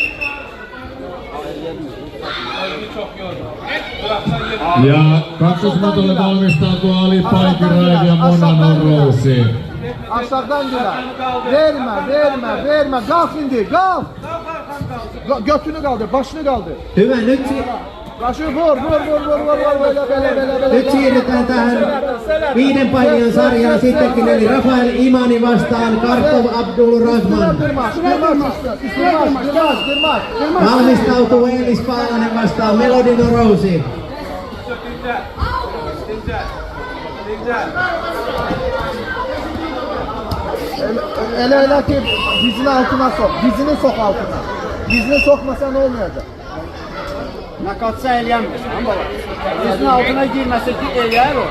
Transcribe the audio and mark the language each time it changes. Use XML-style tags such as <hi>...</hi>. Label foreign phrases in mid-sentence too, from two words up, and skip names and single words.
<fi>Ja kakkosmatolle valmistautuu Ali Paikirainen ja Monano Rousi.</fi> <tr>Aşağıdan Güler. Verme. Kalk indi. Kalk. Götünü kaldır. Başını kaldır.</tr> <fi>Hyvä, nyt,</fi> <tr>Başı vur. Böyle.</tr> <fi>nyt siirrytään tähän 5 painijan sarjaan sittenkin, eli Rafael Imani vastaan Kartov Abdulrahman.</fi> <tr>Dırmaş.</tr> <fi>Valmistautuu Eelis Paalanen vastaan Melodino Rousi.</fi> <tr>Ele ki dizini altına sok. Dizini sok altına. Dizini sokmasa ne olmayacak?</tr> <az>Nakatsa eləyənmirsən baba. Dizinin altına girməsə ki, eləyər o.</az>